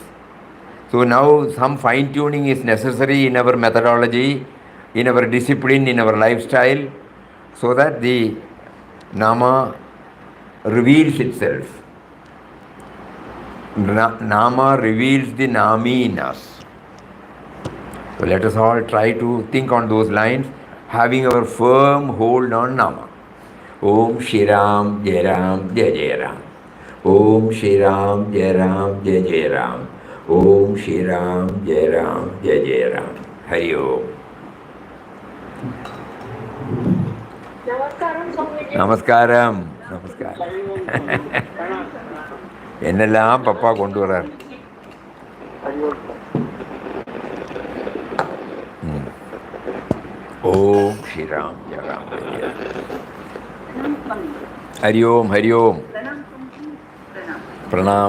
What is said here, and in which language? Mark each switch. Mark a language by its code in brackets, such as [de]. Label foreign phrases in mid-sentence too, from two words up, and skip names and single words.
[en] So now some fine tuning is necessary in our methodology, in our discipline, in our lifestyle, so that the Nama reveals itself. Nama reveals the Nami in us. So let us all try to think on those lines, having our firm hold on Nama. [sa] ॐ श्री राम जय राम जय जय राम. ॐ श्री राम जय राम जय जय राम. ॐ श्री राम जय राम जय जय राम. हरि ॐ. [ta] Namaskaram, Swamiji. Namaskaram. Namaskaram. என்னெல்லாம் பப்பா கொண்டு வரார். [sa] ॐ श्रीराम जय राम जय जय. हरि ॐ हरि ॐ.